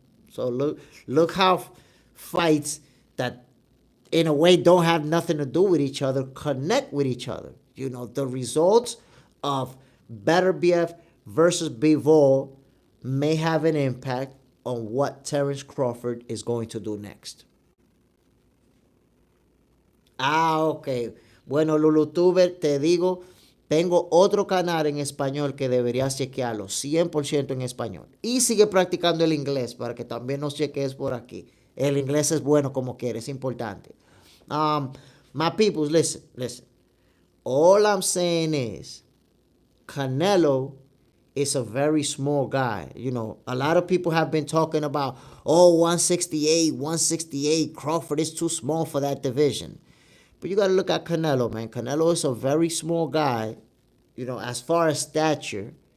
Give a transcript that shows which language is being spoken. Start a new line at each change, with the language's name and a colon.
English: So look how fights that in a way don't have nothing to do with each other connect with each other. The results of Beterbiev versus Bivol may have an impact on what Terence Crawford is going to do next. Ok.
Spanish: Bueno, Lulutuber, te digo, tengo otro canal en español que deberías chequearlo, 100% en español. Y sigue practicando el inglés para que también nos cheques por aquí. El inglés es bueno como quiera, es importante.
English: My peoples, listen. All I'm saying is, Canelo is a very small guy. A lot of people have been talking about, 168, Crawford is too small for that division. But you got to look at Canelo, man. Canelo is a very small guy, as far as stature.